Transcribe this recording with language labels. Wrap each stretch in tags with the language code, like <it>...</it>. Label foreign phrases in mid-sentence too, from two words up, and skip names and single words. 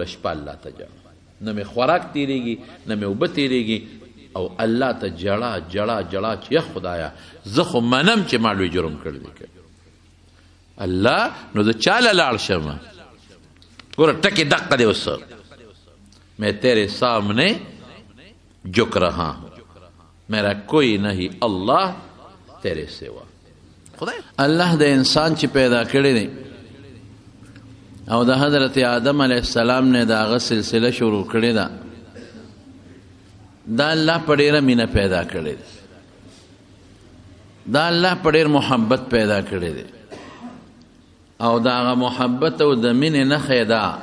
<ps>شپه الله ته جاړم نه مې خوراک تېرېږي نه مې اوبه تېرېږي او الله ته جړه چې یا خدایه زه خو منم چې ما لوی جرم کړی دی الله نو زه چاله لاړ شم ګوره ټکې دقه دی اوس</ps> <ur>میں تیرے سامنے جھک رہا ہوں میرا کوئی نہیں اللہ تیرے سوا</ur> <ps>خدای الله د انسان چې پیدا کړی دی او د حضرت آدم</ps> <ar>علیه السلام</ar> <ps>نه د هغه سلسله شروع کړې ده دا الله په ډېره مینه پیدا کړی دی دا الله په ډېر محبت پیدا کړی دی او د هغه محبت او د مینې نښه ده</ps>